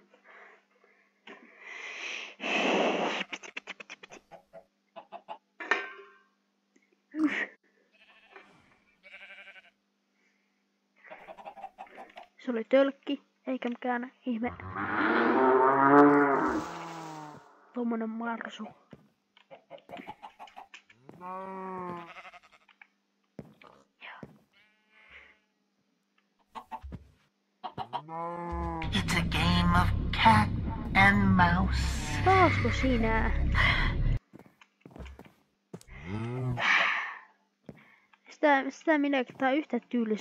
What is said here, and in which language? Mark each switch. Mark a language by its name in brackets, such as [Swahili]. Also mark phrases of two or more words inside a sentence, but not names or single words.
[Finnish] Se oli tölkki, eikä mikään ihme. Tommonen marsu. [English] It's a game of cat and mouse. [Finnish] Taasko sinä? Sitä minäkin, tää on yhtä tylsä.